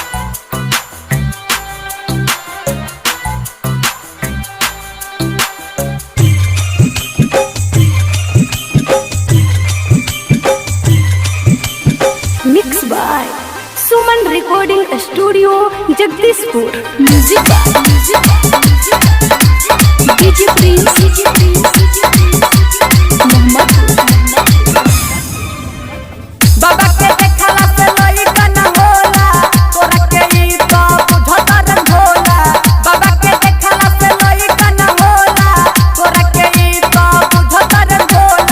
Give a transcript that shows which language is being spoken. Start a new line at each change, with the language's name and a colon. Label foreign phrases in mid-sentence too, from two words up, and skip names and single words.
English: Mixed by Suman Recording Studio, Jagdishpur. Music by DJ Prince.
Bhojpuri: बाबा के देखला से लइका न होला, तोरा के ई तो बुझता रन होला। बाबा के देखला से लइका न होला, तोरा के ई तो बुझता रन होला।